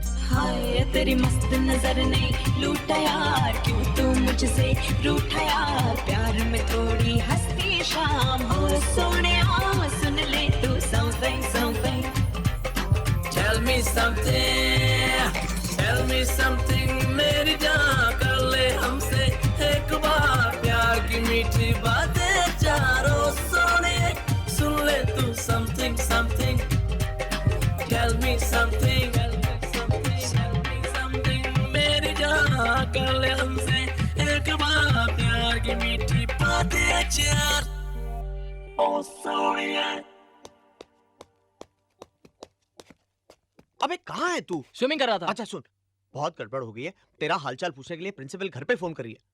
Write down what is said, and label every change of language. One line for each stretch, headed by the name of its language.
Hindi: हाय तेरी मस्त नजर ने लूटा यार, क्यों तू मुझसे रूठा यार. प्यार में थोड़ी हंसती शाम हो सोनिया, सुन ले तू
English: something something. Tell me something, tell me something.
Hindi: मेरी जान कर ले हमसे एक बार प्यार की मीठी बातें चारों. सोनिए सुन ले तू
English: something something. Tell me something, tell me something.
Hindi: मेरी जान कर ले हमसे एक बार प्यार की मीठी बातें चार. Oh सोनिए. अबे कहाँ है तू? स्विमिंग कर रहा था. अच्छा सुन, बहुत गड़बड़ हो गई है. तेरा हालचाल पूछने के लिए प्रिंसिपल घर पे फोन कर रही है.